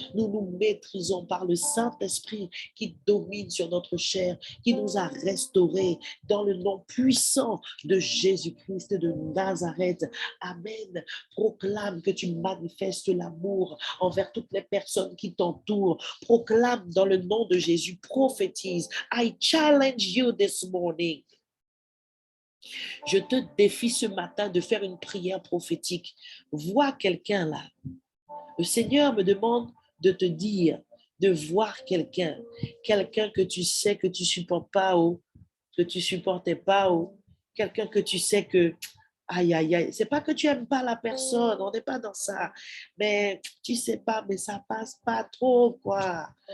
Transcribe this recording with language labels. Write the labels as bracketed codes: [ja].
[fr] Nous nous maîtrisons par le Saint-Esprit qui domine sur notre chair, qui nous a restaurés dans le nom puissant de Jésus-Christ de Nazareth. Amen. Proclame que tu manifestes l'amour envers toutes les personnes qui t'entourent. Proclame dans le nom de Jésus. Prophétise. [en] I challenge you this morning. [fr] Je te défie ce matin de faire une prière prophétique. Vois quelqu'un là. Le Seigneur me demande de te dire, de voir quelqu'un que tu sais que tu ne supportes pas ou que tu ne supportais pas ou quelqu'un que tu sais que, aïe, aïe, aïe, c'est pas que tu n'aimes pas la personne, on n'est pas dans ça, mais tu sais pas, mais ça passe pas trop, quoi.